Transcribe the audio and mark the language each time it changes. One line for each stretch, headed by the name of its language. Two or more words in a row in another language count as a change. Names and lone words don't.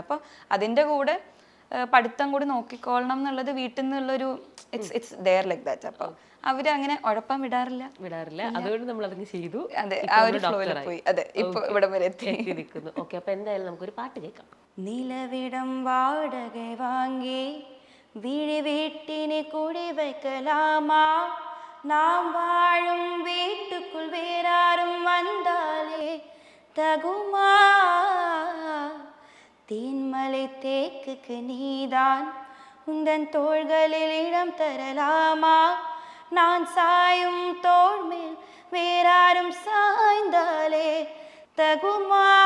Malayalam: അപ്പോൾ അതിൻ്റെ കൂടെ പഠിത്തം കൂടി നോക്കിക്കോളണം എന്നുള്ളത് വീട്ടിൽ നിന്നുള്ളൊരു
English: it's there like that.
Malayalam: അപ്പോൾ അവര് അങ്ങനെ ഉഴപ്പാൻ വിടാറില്ല. അതുകൊണ്ട് നമ്മൾ അതങ്ങ് ചെയ്തു. അതെ, ആ ഒരു ഫ്ലോയിൽ പോയി. അതെ, ഇപ്പൊ ഇവിടെ വരെ നിൽക്കുന്നു. ഓക്കെ, അപ്പൊ എന്തായാലും നമുക്കൊരു പാട്ട് കേൾക്കാം.
Tamil: நிலவிடம் வாடகை வாங்கி வீடு வீட்டினை கூடி வைக்கலாமா, நாம் வாழும் வீட்டுக்குள் வேறாரும் வந்தாலே தகுமா, தேன்மலை தேக்குக்கு நீதான் உந்தன் தோள்களில் இடம் தரலாமா, நான் சாயும் தோள் மேல் வேறாரும் சாய்ந்தாலே தகுமா,